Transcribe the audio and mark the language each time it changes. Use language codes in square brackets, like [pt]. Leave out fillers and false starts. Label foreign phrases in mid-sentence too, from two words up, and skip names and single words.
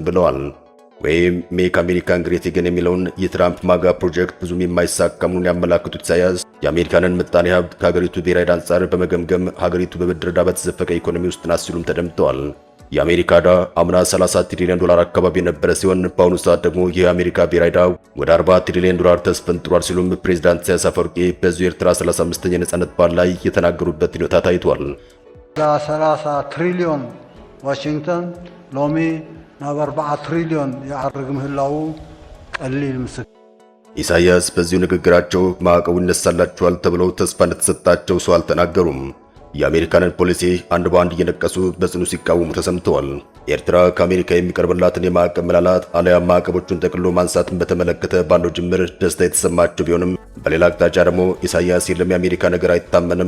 [am] ብለዋል። ወይም [en] Make America Great Again [am] የሚለውን የትራምፕ ማጋ ፕሮጀክት ብዙም የማይሳካ መሆኑን ያመላክቱት ኢሳያስ የአሜሪካንን ምጣኔ ሀብት ከሀገሪቱ ብሔራዊ ዕዳ አንጻር በመገምገም ሀገሪቱ በብድር ዕዳ በተዘፈቀ ኢኮኖሚ ውስጥ ናት ሲሉም ተደምጠዋል። የአሜሪካ ዕዳ አምና $30 ትሪሊዮን አካባቢ የነበረ ሲሆን በአሁኑ ሰዓት ደግሞ የአሜሪካ ብሔራዊ ዕዳ ወደ $40 ትሪሊዮን ተስፈንጥሯል ሲሉም ፕሬዝዳንት ኢሳያስ አፈወርቂ በዚሁ ኤርትራ 35ኛ የነጻነት በዓል ላይ የተናገሩበት ሁኔታ ታይቷል። [ti] 30 ትሪሊዮን ዋሽንግተን ሎሚ ናብ 4 ትሪሊዮን ያዕርግ ምህላው ቀሊል ምስክ [am] ኢሳያስ በዚሁ ንግግራቸው ማዕቀቡ ይነሳላቸዋል ተብለው ተስፋ እንደተሰጣቸው ሰው አልተናገሩም። የአሜሪካንን ፖሊሲ አንድ በአንድ እየነቀሱ በጽኑ ሲቃወሙ ተሰምተዋል። ኤርትራ ከአሜሪካ የሚቀርብላትን የማዕቀብ መላላት አለያም ማዕቀቦቹን ጠቅልሎ ማንሳትን በተመለከተ ባለው ጅምር ደስታ የተሰማቸው ቢሆንም በሌላ አቅጣጫ ደግሞ ኢሳያስ የለም የአሜሪካ ነገር አይታመንም፣